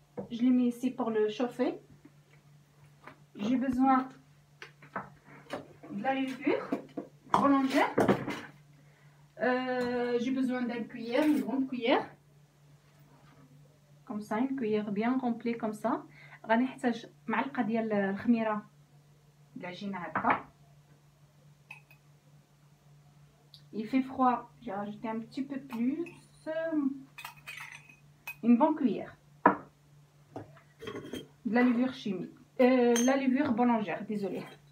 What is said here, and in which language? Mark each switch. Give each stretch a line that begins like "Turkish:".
French: Je les mets ici pour le chauffer. J'ai besoin de la levure boulangère. J'ai besoin d'une cuillère, une grande cuillère. Comme ça, une cuillère bien remplie comme ça.
Arabic: غادي نحتاج معلقة ديال الخميرة de العجينة هكا.
French: Il fait froid, j'ai rajouté un petit peu plus. Une bonne cuillère de la levure chimique, la levure boulangère, désolée.